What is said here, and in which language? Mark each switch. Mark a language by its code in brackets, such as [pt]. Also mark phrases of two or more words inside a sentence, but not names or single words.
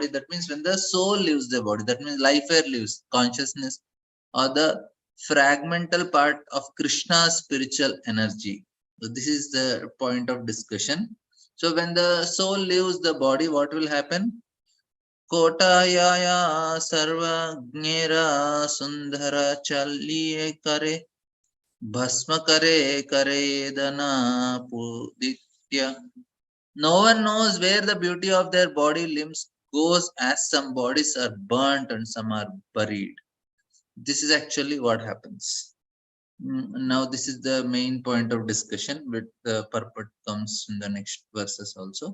[en] That means when the soul leaves their body, that means life air leaves, consciousness or the fragmental part of Krishna's spiritual energy. So this is the point of discussion. So when the soul leaves the body, what will happen? Kotayaya sarva gnera sundhara challiye kare bhasma kare kare dana puditya. No one knows where the beauty of their body limbs goes, as some bodies are burnt and some are buried. This is actually what happens. Now this is the main point of discussion, but the purport comes in the next verses also.